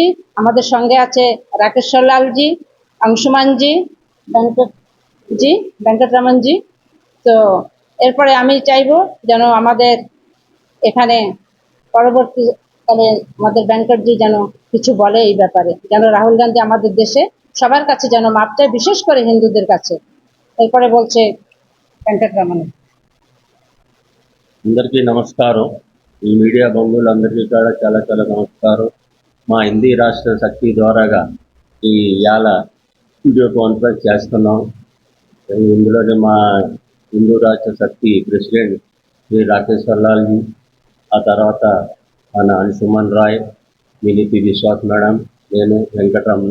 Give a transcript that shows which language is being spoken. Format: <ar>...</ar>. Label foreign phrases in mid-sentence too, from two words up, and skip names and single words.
<bn>আমাদের সঙ্গে আছে রাকেশ্বর লালজি, অংশুমানজি, ভেঙ্কটরমনজি। তো এরপরে আমি চাইবো যেন আমাদের এখানে পরবর্তীকালে আমাদের ব্যাংকারজি যেন কিছু বলে এই ব্যাপারে, যেন রাহুল গান্ধী আমাদের দেশে সবার কাছে যেন মাপ চায়, বিশেষ করে হিন্দুদের কাছে। এরপরে বলছে వెంకటరమణ।</bn> <te>అందరికీ నమస్కారం. ఈ మీడియా బంధువులందరికీ కూడా చాలా చాలా నమస్కారం. మా హిందీ రాష్ట్ర శక్తి ద్వారాగా ఈ ఇవాళ</te> <en>video conference</en> <te>చేస్తున్నాం. ఇందులోనే మా హిందూ రాష్ట్ర శక్తి ప్రెసిడెంట్ శ్రీ రాకేశ్వర్ లాల్జీ, ఆ తర్వాత మన అంశుమన్ రాయ్, మిలితి విశ్వాస్ మేడం, నేను వెంకటరమణ.</te>